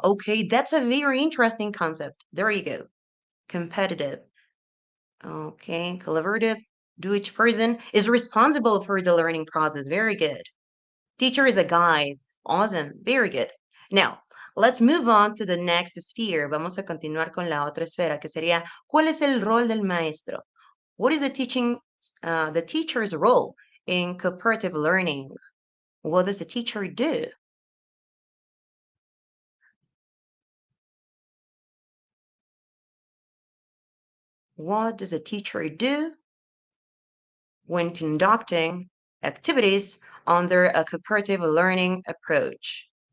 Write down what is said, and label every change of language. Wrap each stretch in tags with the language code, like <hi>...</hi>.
<en>Okay, that's a very interesting concept. There you go. Competitive. Okay, collaborative. Do each person is responsible for the learning process. Very good. Teacher is a guide. Awesome. Very good. Now, let's move on to the next sphere.</en> <es>Vamos a continuar con la otra esfera, que sería, ¿cuál es el rol del maestro?</es> <en>What is the teacher's role in cooperative learning? What does the teacher do? What does a teacher do when conducting activities under a cooperative learning approach?</en>